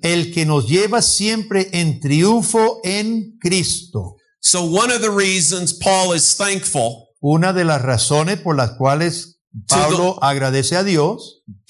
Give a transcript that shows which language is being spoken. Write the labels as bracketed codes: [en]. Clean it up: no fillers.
[es] el que nos lleva siempre en triunfo en Cristo. [en] So one of the reasons Paul is thankful [es] Una de las razones por las cuales Pablo agradece a Dios,